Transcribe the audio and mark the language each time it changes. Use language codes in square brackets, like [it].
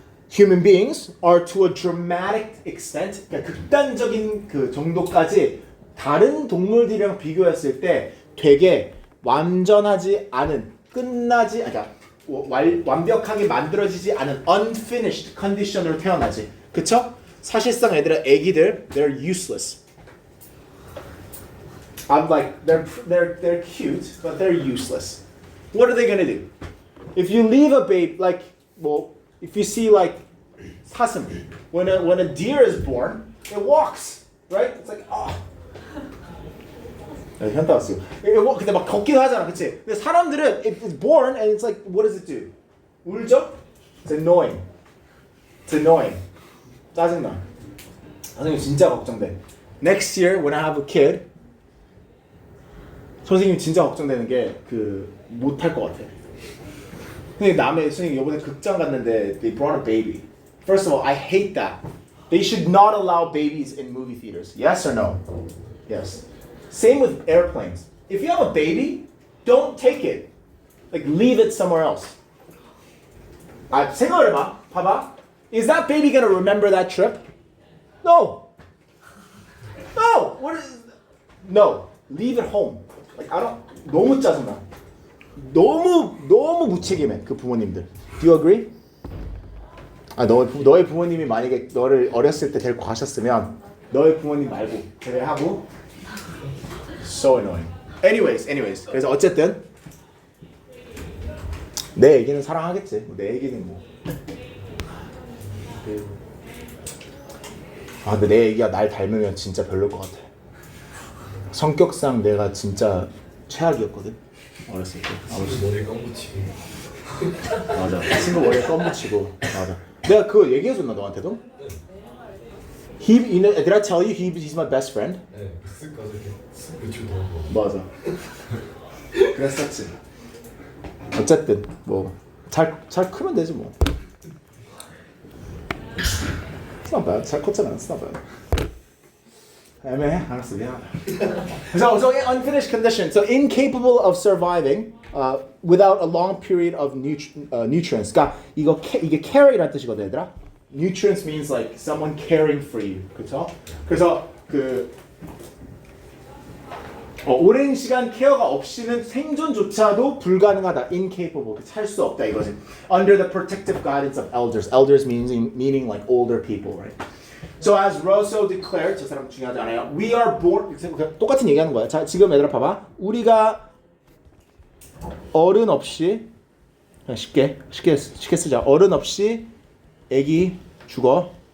[en] Human beings are to a dramatic extent, [ko] 그러니까 극단적인 그 정도까지 다른 동물들이랑 비교했을 때 되게 완전하지 않은 그러니까 완벽하게 만들어지지 않은 [en] unfinished condition [ko] 으로 태어나지. 그쵸? 사실상 애기들 [en] they're useless. I'm like they're cute, but they're useless. What are they gonna do? If you leave a baby if you see like [ko] 사슴, [en] when a deer is born, it walks, right? It's like [ko] 현타 왔어. 근데 막 걷기도 하잖아, 그치? 근데 사람들은 [en] it's born and it's like, what does it do? [ko] 울죠? [en] It's annoying. It's annoying. [ko] 짜증나. 선생님 진짜 걱정돼. [en] Next year when I have a kid, [ko] 선생님 진짜 걱정되는 게 못할 것 같아. 근데 선생님 이번에 극장 갔는데 [en] they brought a baby. First of all, I hate that. They should not allow babies in movie theaters. Yes or no? Yes. Same with airplanes. If you have a baby, don't take it. Like leave it somewhere else. [ko] 생각을 해봐. 봐봐. [en] Is that baby gonna remember that trip? No. No. No. leave it home. Like, I don't, [ko] 너무 짜증나. 너무 무책임해 그 부모님들. [en] Do you agree? [ko] 너의 부모님이 만약에 너를 어렸을 때 데리고 가셨으면 너의 부모님 말고 그래 하고 [en] so annoying. Anyways. [ko] 그래서 어쨌든 내 애기는 사랑하겠지. 내 애기는 뭐. 근데 내 애기가 날 닮으면 진짜 별로일 것 같아. 성격상 내가 진짜 최악이었거든. 어렸을 때. 머리 껌붙이고. 맞아. 친구 머리에 껌붙이고. 맞아. 내가 그거 얘기해줬나 너한테도? [en] Did I tell you he's my best friend? [ko] 네, 쓱 가서 이렇게 쓱 붙이고 도는 거. 맞아. 그랬었지. 어쨌든 뭐 잘 크면 되지 뭐. [en] It's not bad. [ko] 잘 컸잖아. [en] It's not bad. [ko] 애매해. 알았어. 미안하다. [en] So unfinished condition. So incapable of surviving without a long period of nutrients. [ko] 그러니까 이게 care이라는 뜻이거든, 얘들아. [en] Nutrients means like someone caring for you. [ko] 그렇죠? 그래서 오랜 시간 케어가 없이는 생존조차도 불가능하다. Incapable. 살 수 없다 이거지. [en] Under the protective guidance of elders. Elders meaning like older people, right? So as Rousseau declared, [ko] 저 사람 중요하지 않아요. [en] We are born. [ko] 똑같은 얘기하는 거야. 자, 지금 얘들아 봐봐. 우리가 어른 없이 쉽게 쓰자. 어른 없이 애기 죽어.